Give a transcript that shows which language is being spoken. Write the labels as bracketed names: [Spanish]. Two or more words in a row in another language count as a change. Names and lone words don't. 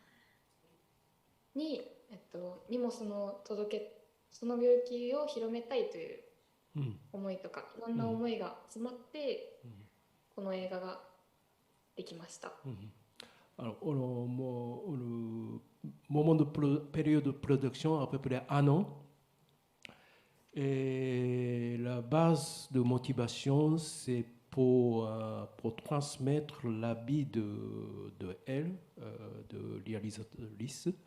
[Japanese] に、もその病気を広めたいという思いとか、いろんな思いが詰まって、この映画ができました。 [French] Alors, le moment de période de production, à peu près un an. Et la base de motivation, c'est pour transmettre la vie de elle, de réalisatrice.